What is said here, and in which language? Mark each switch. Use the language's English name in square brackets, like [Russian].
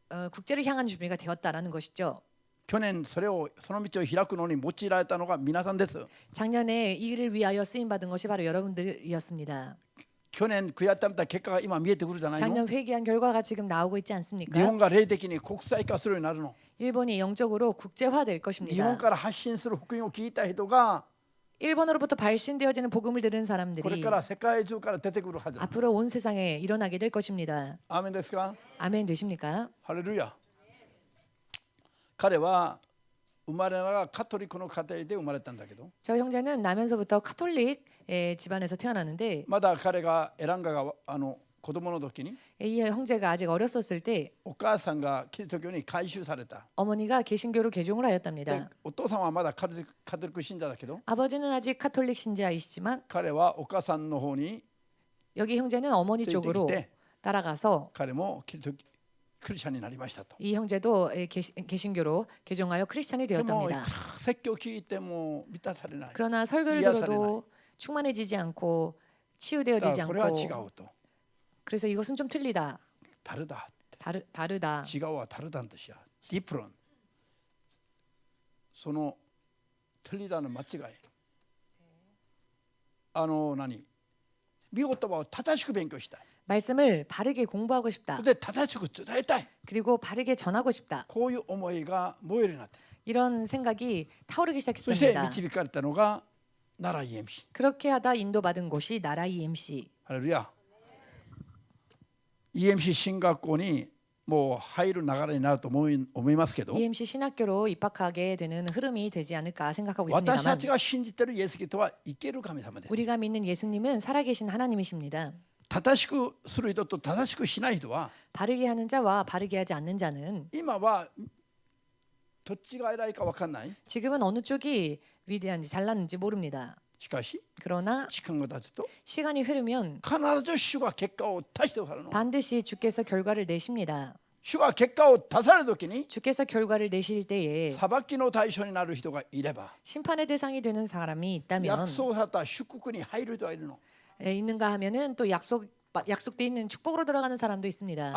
[Korean] 국제를 향한 준비가 되었다라는 것이죠. [Japanese] 去年その道を開くのに用いられたのが皆さんです。 [Korean] 작년에 이 일을 위하여 쓰임 받은 것이 바로 여러분들이었습니다. [Japanese] 去年悔やったみた結果が今見えてくるじゃないの。 [Korean] 작년 회개한 결과가 지금 나오고 있지 [Japanese] 日 [Korean] 않습니까? [Japanese] 本が霊的に国際化するようになるの。 [Korean] 일본이 영적으로 국제화될 [Japanese] 日本 [Korean] 것입니다. [Japanese] から発信する福音を聞いた人が [Korean] 일본으로부터 발신되어지는 복음을 들은 [Japanese] これ [Korean] 사람들이 [Japanese] から世界中から出てくるはずだ。 [Korean] 앞으로 온 세상에 일어나게 될 것입니다. [Japanese] アーメンですか。 [Korean] 아멘 되십니까? [Japanese] ハレルヤ。彼は生まれながらカトリックの家庭で生まれたんだけど、 [Korean] 저 형제는 나면서부터 카톨릭 집안에서 태어났는데 [Japanese] まだ彼がエランガが子供の時に [Korean] 이 형제가 아직 어렸었을 때 [Japanese] お母さんがキリスト教に改宗された。 [Korean] 어머니가 개신교로 개종을 [Japanese] で [Korean] 하였답니다. [Japanese] お父さんはまだカトリック信者だけど、 [Korean] 아버지는 아직 카톨릭 신자이시지만 [Japanese] 彼はお母さんの方に [Korean] 여기 형제는 어머니 [Japanese] ついてき [Korean] 쪽으로 [Japanese] て、 [Korean] 따라가서 [Japanese] 彼もクリスチャンになりましたと。 [Korean] 이 형제도 개신교로 개종하여 크리스찬이 [Japanese] でも [Korean] 되었답니다. [Japanese] 説教聞いても満たされない。 [Korean] 그러나 설교를 이해가 들어도 충만해지지 않고 [Japanese] だ [Korean] 치유되어지지 [Japanese] からこれは違 [Korean] 않고 [Japanese] うと。 [Korean] 그래서 이것은 좀 틀리다. [Japanese] ダルだ。 [Korean] 다르다. [Japanese] 違うはダルダンとしや。ディプロン。その틀리다는間違い。何？見言葉を正しく勉強したい。 [Korean] 말씀을 바르게 공부하고 싶다. [Japanese] で正しく伝えたい。 [Korean] 그리고 바르게 전하고 싶다. [Japanese] こういう思いが燃えるようになって。 [Korean] 이런 생각이 타오르기 [Japanese] そして [Korean] 시작했답니다. [Japanese] 導かれたのが奈良 EMC。 [Korean] 그렇게 하다 인도받은 곳이 나라 EMC. [Japanese] ハレルヤ。 EMC 進学校にもう入る流れになると思いますけど、 [Korean] EMC 신학교로 입학하게 되는 흐름이 되지 않을까 생각하고 [Japanese] 私た [Korean] 있습니다만 [Japanese] ちが信じているイエス・キリストは生ける神様です。 [Korean] 우리가 믿는 예수님은 살아계신 하나님이십니다. [Japanese] 正しくする人と正しくしない人は [Korean] 바르게 하는 자와 바르게 하지 않는 자는 [Japanese] 今はどっちが偉いか分かんない。 [Korean] 지금은 어느 쪽이 위대한지 잘났는지 모릅니다. [Japanese] しかし [Korean] 그러나 [Japanese] 時間が経つと [Korean] 시간이 흐르면 [Japanese] 必ず主が結果を出してくださるの。 [Korean] 반드시 주께서 결과를 내십니다. [Japanese] 主が結果を出される時に [Korean] 주께서 결과를 내실 때에 [Japanese] 裁きの対象になる人がいれば [Korean] 심판의 대상이 되는 사람이 있다면 [Japanese] 約束された祝福に入る人がいるの。 [Korean] 있는가 하면은 또 약속돼 있는 축복으로 들어가는 사람도 있습니다.